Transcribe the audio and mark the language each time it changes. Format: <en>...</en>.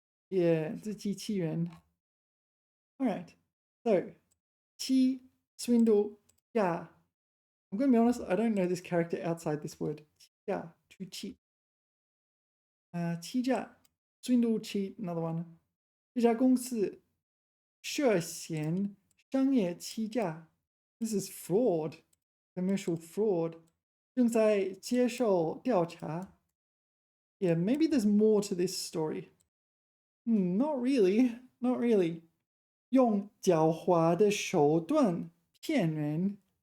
<en>Yeah, 自欺欺人.All right, so 欺, swindle, 诈. I'm going to be honest, I don't know this character outside this word. 诈, to cheat. 欺诈, swindle, cheat, another one.</en> <zh>这家公司涉嫌商业欺诈.</zh> <en>This is fraud, commercial fraud.</en> <zh>正在接受调查.</zh> <en>Yeah, maybe there's more to this story. Not really, not really.</en> <zh>用狡猾的手段骗人.</zh>